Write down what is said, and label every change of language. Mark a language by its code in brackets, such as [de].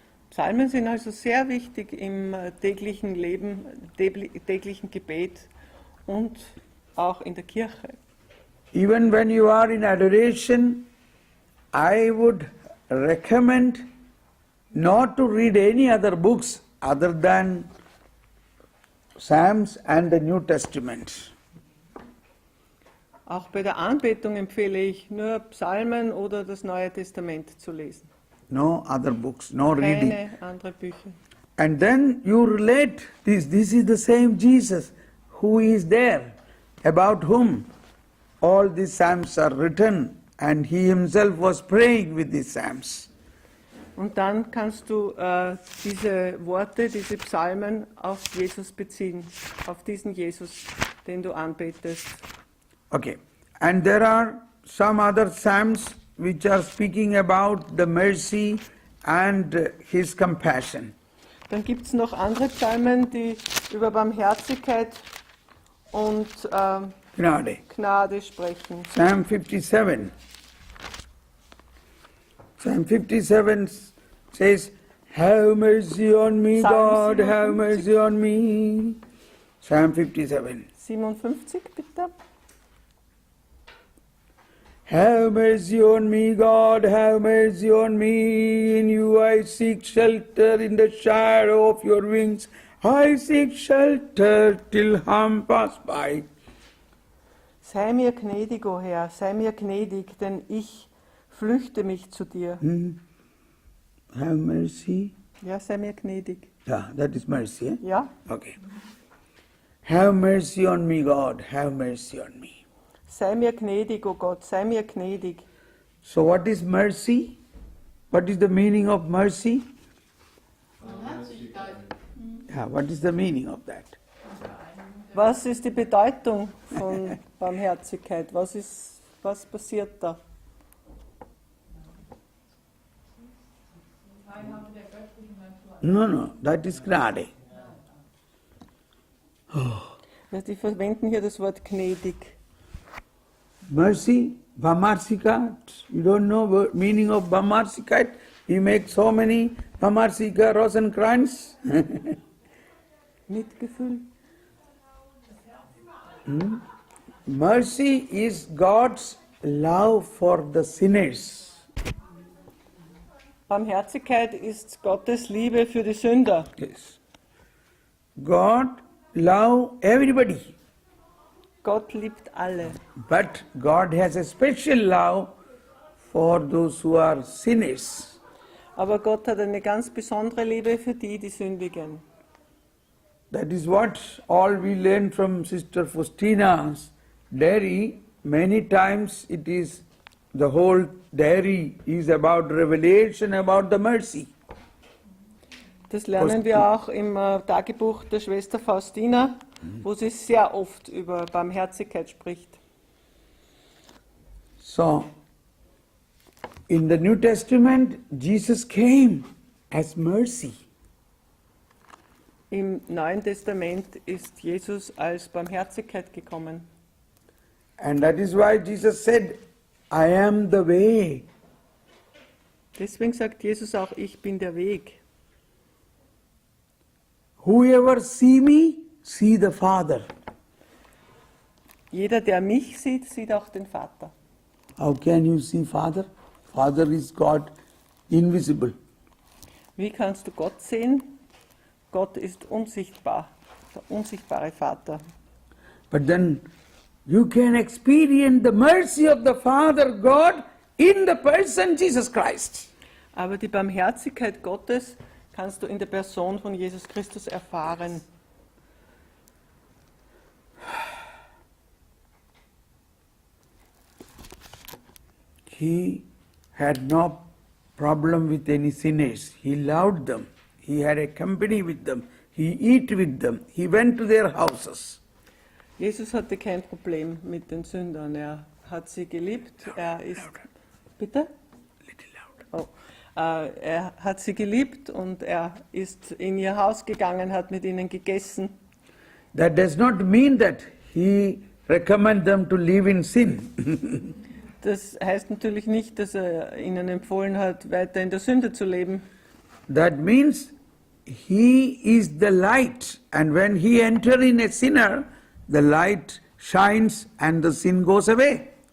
[de] Psalmen sind also sehr wichtig im täglichen Leben, täglichen Gebet und auch in der Kirche. [en] Even when you are in adoration, I would recommend not to read any other books other than Psalms and the New Testament. [de] Auch bei der Anbetung empfehle ich, nur Psalmen oder das Neue Testament zu lesen. [en] No other books, no reading. [de] Keine anderen Bücher. [en] And then you relate this. This is the same Jesus who is there, about whom all these psalms are written, and he himself was praying with these psalms. [de] Und dann kannst du diese Worte, diese Psalmen auf Jesus beziehen, auf diesen Jesus, den du anbetest. [en] Okay, and there are some other psalms which are speaking about the mercy and his compassion. [de] Dann gibt es noch andere Psalmen, die über Barmherzigkeit und Gnade sprechen. [en] Psalm 57. Psalm 57 says, "Have mercy on me, God, have mercy on me." Psalm 57. [de] 57, bitte. [en] Have mercy on me, God, have mercy on me. In you I seek shelter, in the shadow of your wings. I seek shelter till harm pass by. [de] Sei mir gnädig, o Herr, sei mir gnädig, denn ich flüchte mich zu dir. [en] Have mercy. [de] Ja, sei mir gnädig. [en] Yeah, that is mercy. Eh? [de] Ja? [en] Okay. Have mercy on me, God, have mercy on me. [de] Sei mir gnädig, o Gott, sei mir gnädig. [en] So what is mercy? What is the meaning of mercy? Yeah, what is the meaning of that? [de] Was ist die Bedeutung von Barmherzigkeit? Was passiert da? [en] No, that is Gnade. [de] Ja, die verwenden hier das Wort gnädig. [en] Mercy, Bhamarsika, you don't know the meaning of Bhamarsika? You make so many Bhamarsika Rosenkranz. [de] Mitgefühl. [en] Mercy is God's love for the sinners. [de] Barmherzigkeit ist Gottes Liebe für die Sünder. [en] Yes. God love everybody. [de] Gott liebt alle. [en] But God has a special love for those who are sinners. [de] Aber Gott hat eine ganz besondere Liebe für die, die sündigen. [en] That is what all we learn from Sister Faustina's diary. Many times it is, the whole diary is about revelation about the mercy. [de] Das lernen wir auch im Tagebuch der Schwester Faustina, wo sie sehr oft über Barmherzigkeit spricht. [en] So, in the New Testament, Jesus came as mercy. [de] Im Neuen Testament ist Jesus als Barmherzigkeit gekommen. [en] And that is why Jesus said, I am the way. [de] Deswegen sagt Jesus auch, ich bin der Weg. [en] Whoever see me, see the Father. [de] Jeder, der mich sieht, sieht auch den Vater. [en] How can you see Father? Father is God, invisible. [de] Wie kannst du Gott sehen? Gott ist unsichtbar, der unsichtbare Vater. [en] But then you can experience the mercy of the Father God in the person Jesus Christ. [de] Aber die Barmherzigkeit Gottes kannst du in der Person von Jesus Christus erfahren. [en] He had no problem with any sinners. He loved them. He had a company with them. He eat with them. He went to their houses. [de] Jesus hatte kein Problem mit den Sündern. Er hat sie geliebt. Er ist. Bitte? [en] Little loud. [de] Er hat sie geliebt und er ist in ihr Haus gegangen, hat mit ihnen gegessen. [en] That does not mean that he recommend them to live in sin. [de] Das heißt natürlich nicht, dass er ihnen empfohlen hat, weiter in der Sünde zu leben. [en] That means he is the light, and when he enter in a sinner, the light shines and the sin goes away.